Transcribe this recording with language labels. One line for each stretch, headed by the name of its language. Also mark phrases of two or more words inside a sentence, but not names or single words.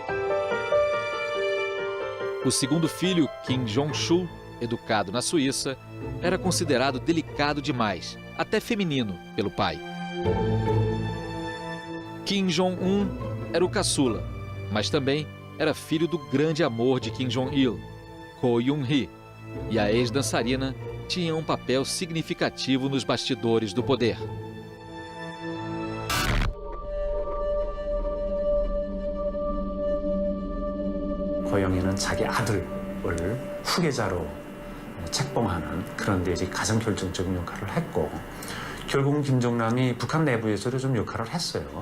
Portuguese: O segundo filho, Kim Jong-chul, educado na Suíça, era considerado delicado demais, até feminino, pelo pai. Kim Jong-un era o caçula, mas também era filho do grande amor de Kim Jong-il, Ko Yoon-hee, e a ex-dançarina tinha um papel significativo nos bastidores do poder.
Korean: 고영이는 자기 아들을 후계자로 책봉하는 그런 데 이제 가장 결정적인 역할을 했고, 결국은 김정남이 북한 내부에서도 좀 역할을 했어요.